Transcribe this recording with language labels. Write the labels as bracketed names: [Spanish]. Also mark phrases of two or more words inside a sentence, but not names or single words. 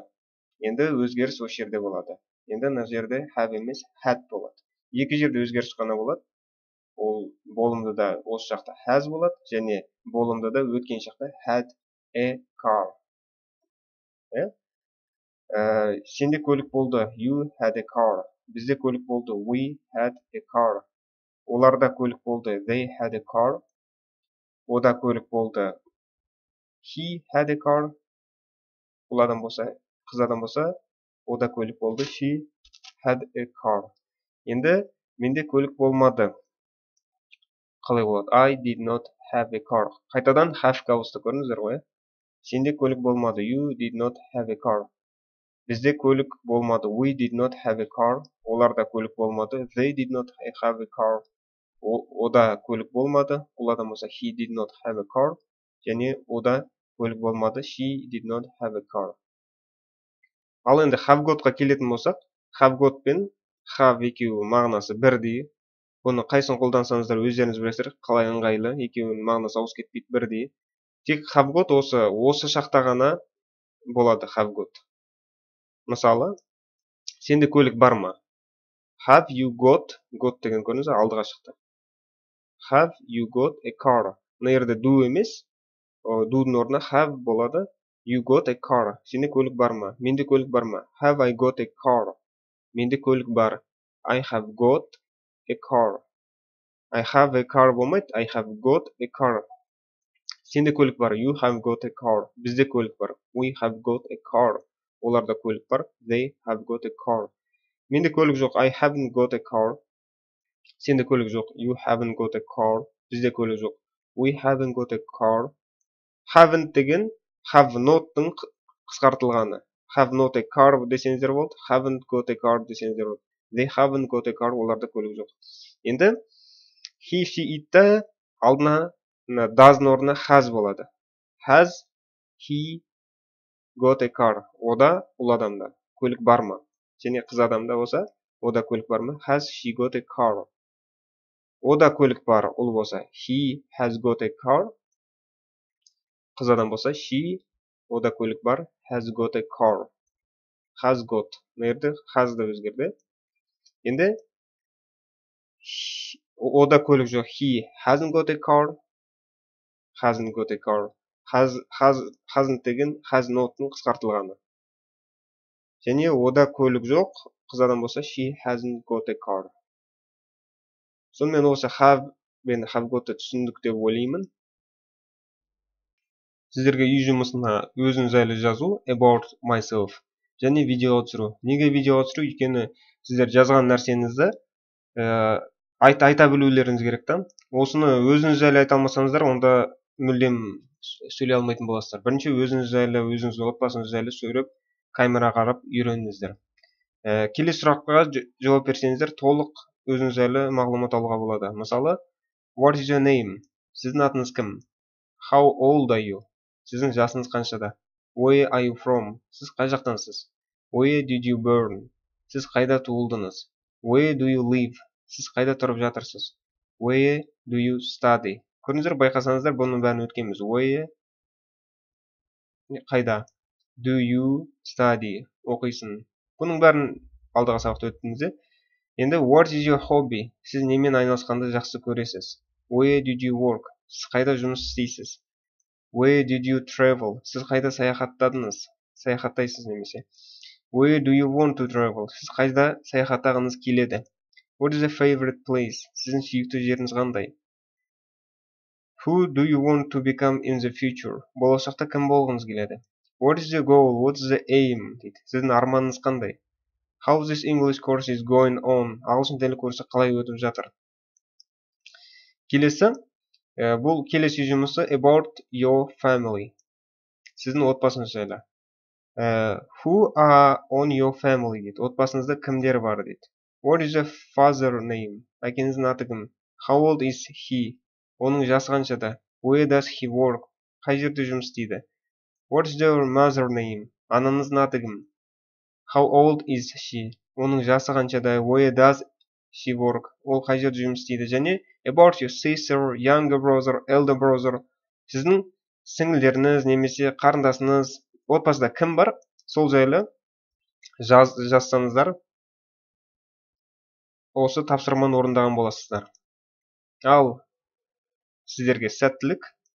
[Kazakh] Енді өзгеріс осы жерде болады. Енді мына жерде have емес had болады. Екі жерде өзгеріс қана болады. Ол болымдыда осы шақта has болады және болымдыда өткен шақта [English] had a car. [Kazakh] Сенде көлік болды. [English] You had a car. [Kazakh] Бізде көлік болды. [English] We had a car. [Kazakh] Оларда көлік болды. [English] They had a car. [Kazakh] Ода көлік болды. [English] He had a car. [Kazakh] Бұл адам болса, қыз адам болса, ода көлік болды. [English] She had a car. [Kazakh] Енді менде көлік болмады. Қалай болады? [English] I did not have a car. [Kazakh] Қайтадан have-ға ауысты, көрдіңіздер ғой? Сенде көлік болмады. [English] You did not have a car. [Kazakh] Бізде көлік болмады. [English] We did not have a car. [Kazakh] Оларда көлік болмады. [English] They did not have a car. [Kazakh] Ода көлік болмады. Бұл адам болса, [English] he did not have a car. [Kazakh] Және ода көлік болмады. [English] She did not have a car. [Kazakh] Ал енді [English] have got- [Kazakh] ға келетін болсақ, [English] have got [Kazakh] пен have екеуі мағынасы бірдей. Бұны қайсын қолдансаңыздар өздеріңіз білесіздер, қалай ыңғайлы, екеуінің мағынасы ауысып кетпейді, бірдей. Тек [English] have got [Kazakh] осы шақта ғана болады [English] have got. [Kazakh] Мысалы, сенде көлік бар ма? [English] Have you got [Kazakh] деген көрдіңіз, алдыға шықты. [English] Have you got a car? [Kazakh] Мына жерде do емес, do'дың орнына have болады. [English] You got a car. [Kazakh] Сенде көлік бар ма? Менде көлік бар ма? [English] Have I got a car? [Kazakh] Менде көлік бар. [English] I have got a car. I have a car [Kazakh] болмайды. [English] I have got a car. [Kazakh] Сенде көлік бар. [English] You have got a car. [Kazakh] Бізде көлік бар. [English] We have got a car. [Kazakh] Оларда көлік бар. [English] They have got a car. [Kazakh] Менде көлік жоқ. [English] I haven't got a car. [Kazakh] Сенде көлік жоқ. [English] You haven't got a car. [Kazakh] Бізде көлік жоқ. [English] We haven't got a car. [Kazakh] Haven't деген [English] have not- [Kazakh] тың қысқартылғаны. [English] Have not a car [Kazakh] десеңіздер болды. [English] Haven't got a car [Kazakh] десеңіздер болды. [English] They haven't got a car. [Kazakh] Оларда көлік жоқ. Енді [English] he, she, [Kazakh] it-та алдына does-ның орнына has болады. [English] Has he got a car? [Kazakh] Ода ұл адамда көлік бар ма? Және қыз адамда болса, ода көлік бар ма? [English] Has she got a car? [Kazakh] Ода көлік бар, ұл болса, [English] he has got a car. [Kazakh] Қыз адам болса, she, ода көлік бар, [English] has got a car. Has got. Nerede? Has [Kazakh] да өзгерді. Енді ода көлік жоқ. [English] He hasn't got a car. Hasn't got a car. [Kazakh] Hasn't деген has not-ның қысқартылғаны. Және ода көлік жоқ. Қыз адам болса, [English] she hasn't got a car. [Kazakh] Сонымен осы have мен [English] have got- [Kazakh] ты түсіндік деп ойлаймын. Сіздерге үй жұмысына өзіңіз жайлы жазу, [English] about myself, [Kazakh] және видеоға түсіру. Неге видеоға түсіру? Өйткені сіздер жазған нәрсеңізді айта білулеріңіз керек та. Осыны өзіңіз жайлы айта алмасаңыздар, онда мүлдем сөйлей алмайтын боласыздар. Бірінші өзіңіз жайлы, өзіңіздің отбасыңыз жайлы сөйлеп, камераға қарап үйреніңіздер. Келесі сұраққа жауап берсеңіздер, толық өзіңіз жайлы мағлұмат алуға болады. Мысалы, [English] what is your name? [Kazakh] Сіздің атыңыз кім? [English] How old are you? [Kazakh] Сіздің жасыңыз қаншада? [English] Where are you from? [Kazakh] Сіз қай жақтансыз? [English] Where did you born? [Kazakh] Сіз қайда туылдыңыз? [English] Where do you live? [Kazakh] Сіз қайда тұрып жатырсыз? [English] Where do you study? [Kazakh] Көрдіңіздер, байқасаңыздар, бұның бәрін өткенбіз. Where қайда? [English] Do you study? [Kazakh] Оқисың. Бұның бәрін алдыға сабақта өттіңіз. [English] Енді what is your hobby? [Kazakh] Сіз немен айналысқанды жақсы көресіз? [English] Where did you work? [Kazakh] Сіз қайда жұмыс істейсіз? [English] Where did you travel? [Kazakh] Сіз қайда саяхаттадыңыз? Саяхаттайсыз немесе. [English] Where do you want to travel? [Kazakh] Сіз қайда саяхаттағыңыз келеді? [English] What is your favorite place? [Kazakh] Сіздің сүйікті жеріңіз қандай? [English] Who do you want to become in the future? [Kazakh] Болашақта кім болғыңыз келеді? [English] What is the goal? What is the aim? [Kazakh] дейді. Сіздің арманыңыз қандай? [English] How this English course is going on? [Kazakh] Ағылшын тілі курсы қалай өтіп жатыр? Келесі, бұл келесі жұмысы [English] about your family. [Kazakh] Сіздің отбасыңыз жайлы. [English] Who are on your family дейді. [Kazakh] Отбасыңызда кімдер бар дейді. [English] What is your father name? [Kazakh] Әкеңіздің аты кім? [English] How old is he? [Kazakh] Оның жасы қаншада? [English] Where does he work? [Kazakh] Қай жерде жұмыс істейді? [English] What is your mother name? [Kazakh] Анаңыздың аты кім? [English] How old is she? [Kazakh] Оның жасы қаншада? [English] Where does she work? [Kazakh] Ол қай жерде жұмыс істейді? [English] Және about your sister, younger brother, elder brother. [Kazakh] Сіздің сіңілдеріңіз немесе қарындасыңыз, отбасыда кім бар? Сол жайлы жазсаңыздар, осы тапсырманы орындаған боласыздар. Ал сіздерге сәттілік.